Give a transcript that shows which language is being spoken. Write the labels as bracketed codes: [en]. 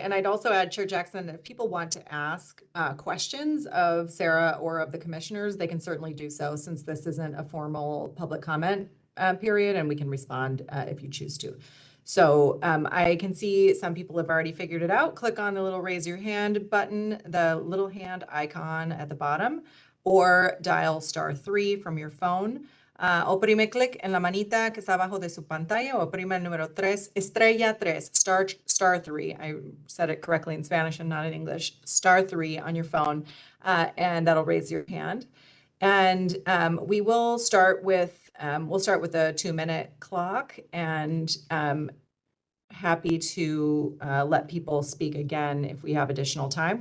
[en] And I'd also add, Chair Jackson, if people want to ask questions of Sarah or of the commissioners, they can certainly do so, since this isn't a formal public comment period, and we can respond if you choose to. So I can see some people have already figured it out. Click on the little raise your hand button, the little hand icon at the bottom, or dial *3 from your phone. [es] Oprime clic en la manita que está abajo de su pantalla, o oprime el número 3, estrella 3, [en] star 3. I said it correctly in Spanish and not in English. *3 on your phone, and that'll raise your hand. And we will start with we'll start with a 2-minute clock, and happy to let people speak again if we have additional time.